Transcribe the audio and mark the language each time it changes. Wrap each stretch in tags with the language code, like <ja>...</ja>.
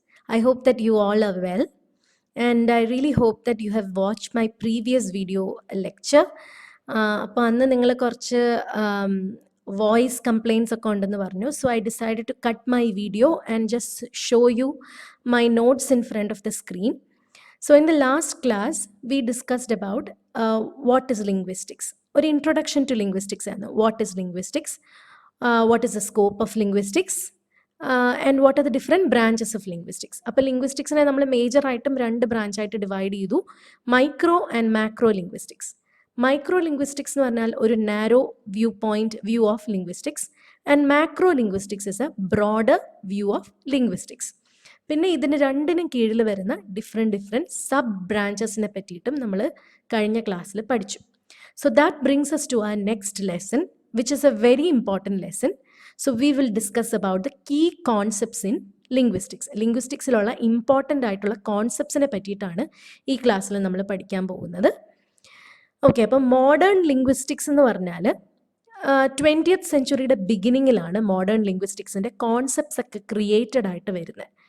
<en>I hope that you all are well. And I really hope that you have watched my previous video lecture.</en> <ml>അപ്പോൾ അന്ന് നിങ്ങൾ കുറച്ച് voice compliance ഒക്കെ ഉണ്ടെന്ന് പറഞ്ഞു.</ml> <en>So I decided to cut my video and just show you my notes in front of the screen. So in the last class, we discussed about what is linguistics. Or introduction to linguistics. What is linguistics? What is the scope of linguistics? And what are the different branches of linguistics?</en> <ml>അപ്പോൾ ലിംഗ്വിസ്റ്റിക്സിനെ നമ്മൾ മേജറായിട്ടും രണ്ട് ബ്രാഞ്ചായിട്ട് divide ചെയ്തു, micro and macro linguistics.</ml> <en>Micro linguistics എന്ന് പറഞ്ഞാൽ ഒരു narrow view of linguistics, and macro linguistics is a broader view of linguistics.</en> <ml>പിന്നെ ഇതിന് രണ്ടിനും കീഴിൽ വരുന്ന ഡിഫറെൻറ്റ് സബ് ബ്രാഞ്ചസിനെ പറ്റിയിട്ടും നമ്മൾ കഴിഞ്ഞ ക്ലാസ്സിൽ പഠിച്ചു.</ml> <en>So that brings us to our next lesson, which is a very important lesson. So we will discuss about the key concepts in linguistics.</en> <ml>ലിംഗ്വിസ്റ്റിക്സിലുള്ള important ആയിട്ടുള്ള കോൺസെപ്റ്റ്സിനെ പറ്റിയിട്ടാണ് ഈ ക്ലാസ്സിൽ നമ്മൾ പഠിക്കാൻ പോകുന്നത്. ഓക്കെ, അപ്പം മോഡേൺ ലിംഗ്വിസ്റ്റിക്സ് എന്ന് പറഞ്ഞാൽ 20th സെഞ്ച്വറിയുടെ ബിഗിനിങ്ങിലാണ് മോഡേൺ ലിംഗ്വിസ്റ്റിക്സിൻ്റെ കോൺസെപ്റ്റ്സ് ഒക്കെ ക്രിയേറ്റഡ് ആയിട്ട് വരുന്നത്.</ml>